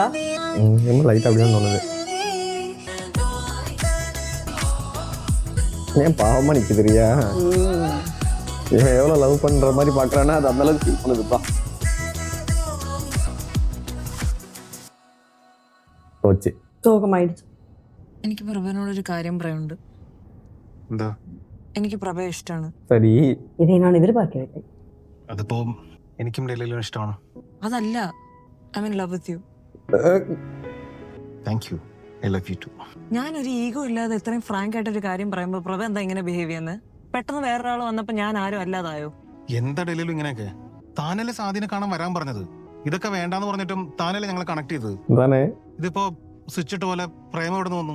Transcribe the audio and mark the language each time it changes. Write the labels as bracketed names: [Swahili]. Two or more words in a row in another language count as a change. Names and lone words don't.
[Tamil] ரொம்ப லைட்டாக அப்படிதான் தோணுது. ஏன் பாவமாக நிற்குதுரியா? இவன் எவ்வளோ லவ் பண்ணுற மாதிரி பார்க்குறான்னா அது அந்த அளவுக்கு ஃபீல் பண்ணுதுப்பா. போச்சு. சோகமாயிடுச்சு. [Malayalam] എനിക്ക് പ്രഭനോടൊരു കാര്യം പറയാനുണ്ട്. എന്താ? എനിക്ക് പ്രഭയെ ഇഷ്ടമാണ്. [Tamil] சரி. இதை நான் எதிர்பார்க்கவில்லை. [Malayalam] അതിപ്പോ എനിക്കും ഡൽഹിയിലും ഇഷ്ടമാണ്. അതല്ല, [English] I mean love with you. Thank you. I love you too. [Malayalam] ഞാനൊരു ഈഗോ ഇല്ലാതെ ഇത്രയും ഫ്രാങ്ക് ആയിട്ടൊരു കാര്യം പറയുമ്പോൾ പ്രഭ എന്താ ഇങ്ങനെ ബിഹേവ് ചെയ്യുന്നത്? പെട്ടെന്ന് വേറൊരാൾ വന്നപ്പോൾ ഞാൻ ആരും അല്ലാതായോ? എന്താ ഡൽഹിയിലും ഇങ്ങനെയൊക്കെ? താനല്ലേ സാധീനെ കാണാൻ വരാൻ പറഞ്ഞത്? ഇതൊക്കെ വേണ്ടാന്ന് പറഞ്ഞിട്ടും താനല്ലേ ഞങ്ങളെ കണക്ട് ചെയ്തത്? [Tamil] தானே? [Malayalam] ഇതിപ്പോ സ്വിച്ച് ഇട്ട പോലെ പ്രേമം എവിടെ നിന്ന് വന്നു?